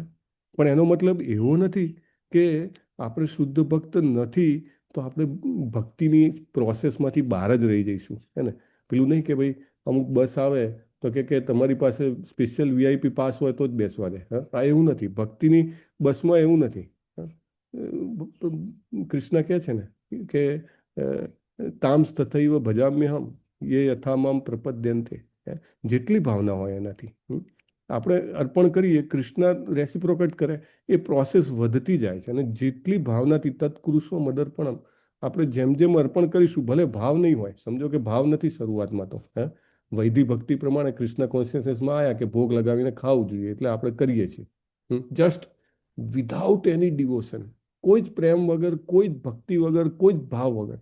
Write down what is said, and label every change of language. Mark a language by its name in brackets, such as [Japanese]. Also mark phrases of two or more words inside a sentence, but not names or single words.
[Gujarati] પણ એનો મતલબ એવો નથી કે આપણે શુદ્ધ ભક્ત નથી તો આપણે ભક્તિની પ્રોસેસમાંથી બહાર જ રહી જઈશું, હે ને? પેલું નહીં કે ભાઈ અમુક બસ આવે તો કે તમારી પાસે [English] special VIP pass [Gujarati] હોય તો જ બેસવા દે. હા, એવું નથી. ભક્તિની બસમાં એવું નથી. કૃષ્ણ કહે છે ને કે [Sanskrit] તામ્સ તથૈવ ભજામ્યહમ ये यथामाम प्रपद्यन्ते. [Gujarati] જેટલી ભાવના હોય એનાથી આપણે અર્પણ કરીએ, કૃષ્ણ રેસિપ્રોકેટ કરે, એ પ્રોસેસ વધતી જાય છે. અને જેટલી ભાવનાથી [Sanskrit] તત્કુરુષો મદર્પણમ, [Gujarati] આપણે જેમ જેમ અર્પણ કરીશું, ભલે ભાવ નહીં હોય, સમજો કે ભાવ નથી શરૂઆતમાં તો, વૈધિક ભક્તિ પ્રમાણે કૃષ્ણ કોન્શિયસનેસમાં આવ્યા કે ભોગ લગાવીને ખાવું જોઈએ, એટલે આપણે કરીએ છીએ [English] just without any devotion, [Gujarati] કોઈ જ પ્રેમ વગર, કોઈ જ ભક્તિ વગર, કોઈ જ ભાવ વગર.